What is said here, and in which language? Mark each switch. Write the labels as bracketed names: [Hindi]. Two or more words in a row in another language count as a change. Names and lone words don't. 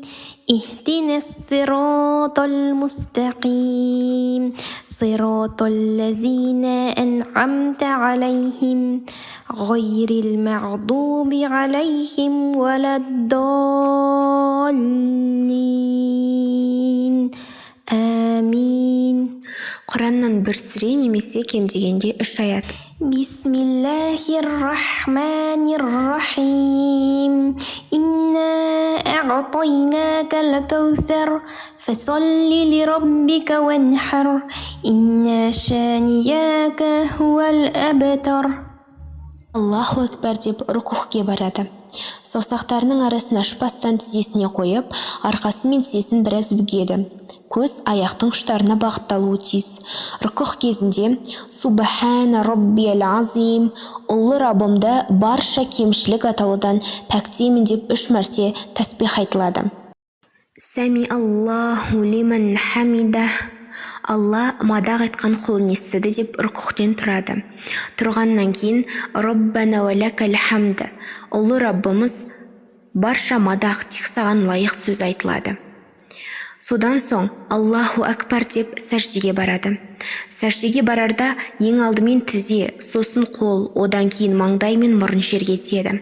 [Arabic] اهدنا الصراط المستقيم صراط الذين أنعمت عليهم غير المغضوب عليهم ولا الضالين آمين. [Kazakh] Құраннан бір сүре немесе кем дегенде 3 аят. [Arabic] بسم الله الرحمن الرحيم. إنا أعطيناك الكوثر فصل لربك وانحر. إن شانئك هو الأبتر. الله أكبر [Kazakh] деп рукухке барады. Саусақтарының арасын ашпастан тізесіне қойып, арқасы мен тізесін біраз бүгеді. Көз аяқтың ұштарына бағытталуы тиіс. Рүкүх кезінде [Arabic] سبحان ربي العظيم, [Kazakh] ұлы Раббымды барша кемшілік атаулыдан пәктеймін деп 3 мәрте тәсбих айтылады. [Arabic] سمع الله لمن حمده, [Kazakh] Алла мадақ айтқан құлын естіді деп рүкүхтен тұрады. Тұрғаннан кейін [Arabic] ربنا ولك الحمد, [Kazakh] ұлы Раббымыз барша мадақ тек саған лайық сөз айтылады. Содан соң [Arabic] الله أكبر [Kazakh] деп сәждеге барады. Сәждеге барарда ең алдымен тізе, сосын қол, одан кейін маңдай мен мұрын жерге тиеді.